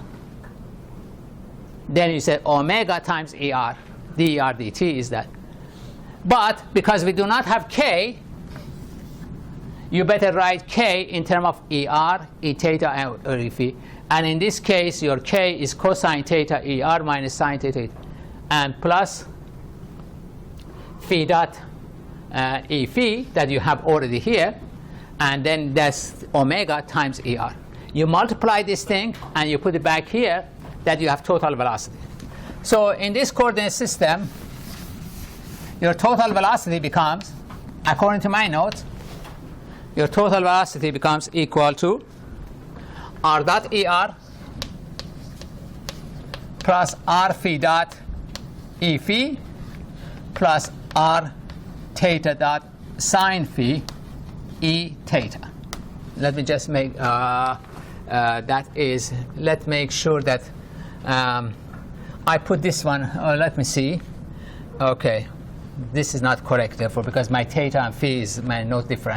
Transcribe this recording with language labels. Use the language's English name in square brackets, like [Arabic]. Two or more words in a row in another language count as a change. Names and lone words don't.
[English] Then you say omega times ER, dER dt is that. But because we do not have k, you better write k in terms of ER, E theta, or E phi. And in this case, your k is cosine theta ER minus sine theta, and plus phi dot E phi that you have already here. And then that's omega times ER. You multiply this thing, and you put it back here, that you have total velocity. So in this coordinate system, your total velocity becomes, according to my notes, your total velocity becomes equal to r dot ER plus r phi dot E phi plus r theta dot sine phi E theta. Let me just make let's make sure that I put this one. Let me see. Okay, this is not correct, therefore, because my theta and phi is my note different.